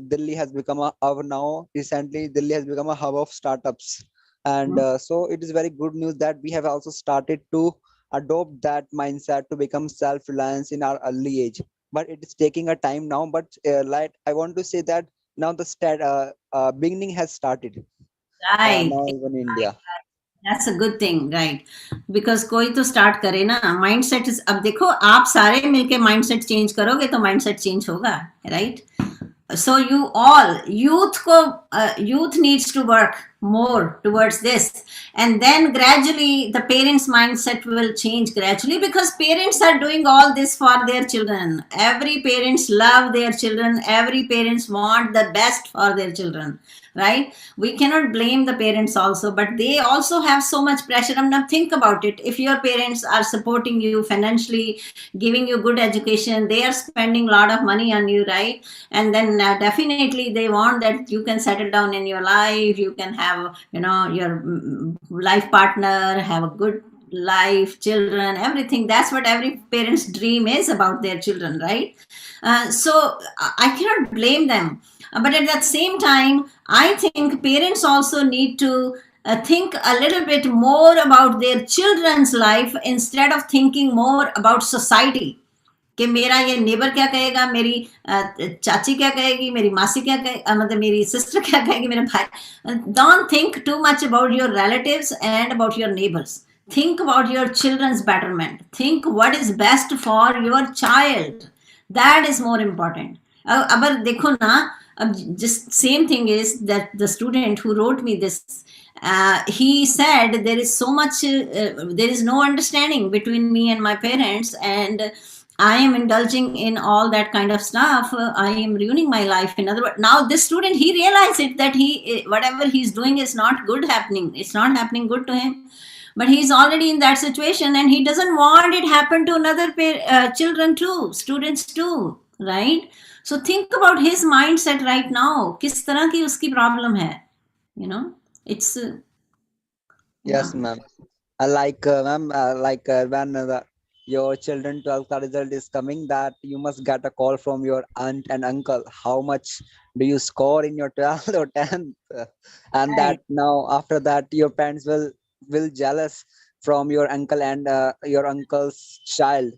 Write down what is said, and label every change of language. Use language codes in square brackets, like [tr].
[en] Delhi has become a hub now. Recently, Delhi has become a hub of startups, and so it is very good news that we have also started to adopt that mindset to become self-reliance in our early age. But it is taking a time now. But like I want to say that now the beginning has started. Right. Now even in India. That's a good thing, right? Because [hi] कोई तो start करे ना, mindset. अब देखो, आप सारे मिलके mindset change करोगे तो माइंडसेट चेंज होगा, right? [en] So you all, youth needs to work more towards this, and then gradually the parents mindset will change gradually, because parents are doing all this for their children. Every parents love their children, every parents want the best for their children, right? We cannot blame the parents also, but they also have so much pressure. And now think about it, if your parents are supporting you financially, giving you good education, they are spending a lot of money on you, right? And then definitely they want that you can settle down in your life, you can have, your life partner, have a good life, children, everything. That's what every parent's dream is about their children, right? So I cannot blame them, but at that same time, I think parents also need to think a little bit more about their children's life instead of thinking more about society. [hi] कि मेरा ये neighbour क्या कहेगा, मेरी चाची क्या कहेगी, मेरी मासी क्या कहेगी, मतलब मेरी सिस्टर क्या कहेगी, मेरा भाई. [en] Don't think too much about your relatives and about your neighbors. Think about your children's betterment. Think what is best for your child. That is more important. [hi] अब देखो ना, अब [en] just same thing is that the student who wrote me this, he said there is so much, there is no understanding between me and my parents, and I am indulging in all that kind of stuff. I am ruining my life. In other words, now this student, he realized it, that he, whatever he's doing is not good happening. It's not happening good to him. But he's already in that situation, and he doesn't want it happen to another children too, students too, right? So think about his mindset right now. [hi] किस तरह की उसकी problem है, [en] you know? It's Yes, ma'am. Ma'am, when your children 12th result is coming, that you must get a call from your aunt and uncle. How much do you score in your 12th or 10th? And Right. that now after that your parents will jealous from your uncle and your uncle's child.